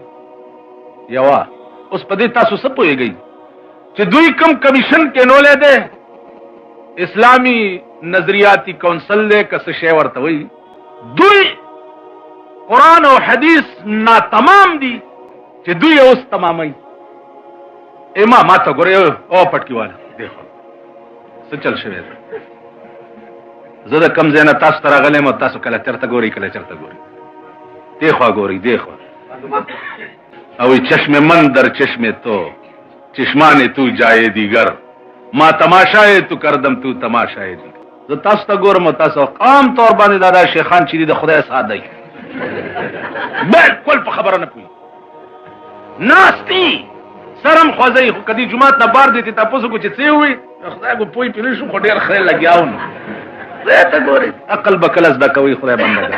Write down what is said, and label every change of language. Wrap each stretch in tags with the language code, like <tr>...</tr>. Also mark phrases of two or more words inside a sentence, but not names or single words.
<ps>یوه اوس په دې تاسو څه پوهېږئ چې دوی کوم کمیشن کینولی دی، اسلامي نظریاتي کونسل دی که څه شی ورته وایي، دوی قرآن او حدیث ناتمام دي چې دوی اوس تماموي. ما ته ګورئ او پټکیواله دیخوا څه چل شوی دی. زه د کم ځای نه تاسو ته راغلی یم او تاسو کله چېرته ګورئ کله چېرته ګورئ. دیخوا ګورئ دیخوا او</ps> <fa>چشم من در چشم تو چشمان تو جای دیگر ما تماشای تو کردم تو تماشای دیگر.</fa> <ps>زه تاسو ته ګورم او تاسو عام طور باندې دا شیخان چې دي د خدای ساده دی بالکل په خبره نه پوهېږي، ناستي سرم خوځوي خو که دې جومات نه بار دی ته تپوس وکړو چې څه ووایي خدای به پوه پې نه شو خو ډېر خدای لګیا و نو خدای ته ګورئ عقل به کله زده کوئ خدای بندګان.</ps>